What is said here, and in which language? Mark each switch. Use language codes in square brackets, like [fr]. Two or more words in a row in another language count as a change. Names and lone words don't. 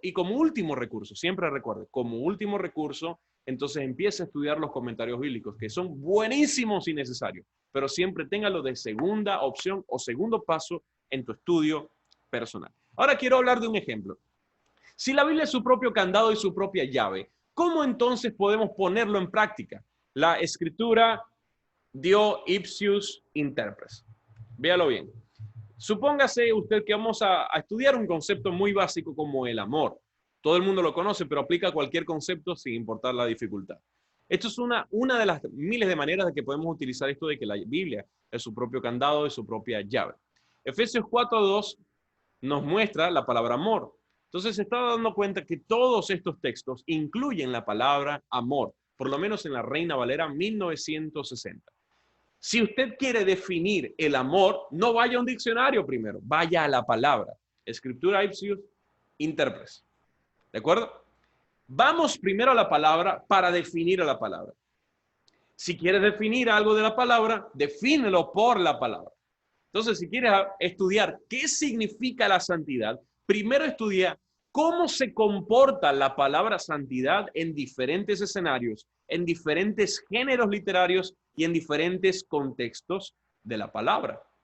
[es] Y como último recurso, siempre recuerde, como último recurso, entonces empiece a estudiar los comentarios bíblicos, que son buenísimos y necesarios, pero siempre téngalo de segunda opción o segundo paso en tu estudio personal. Ahora quiero hablar de un ejemplo. Si la Biblia es su propio candado y su propia llave, ¿cómo entonces podemos ponerlo en práctica? La escritura [la] dio ipsius interpres. [es] Véalo bien. Supóngase usted que vamos a estudiar un concepto muy básico como el amor. Todo el mundo lo conoce, pero aplica cualquier concepto sin importar la dificultad. Esto es una de las miles de maneras de que podemos utilizar esto de que la Biblia es su propio candado y su propia llave. Efesios 4:2 nos muestra la palabra amor. Entonces se está dando cuenta que todos estos textos incluyen la palabra amor, por lo menos en la Reina Valera 1960. Si usted quiere definir el amor, no vaya a un diccionario primero, vaya a la palabra. [la] Escritura ipsius interpres. [es] ¿De acuerdo? Vamos primero a la palabra para definir a la palabra. Si quieres definir algo de la palabra, defínelo por la palabra. Entonces, si quieres estudiar qué significa la santidad, primero estudia cómo se comporta la palabra santidad en diferentes escenarios, en diferentes géneros literarios y en diferentes contextos de la palabra.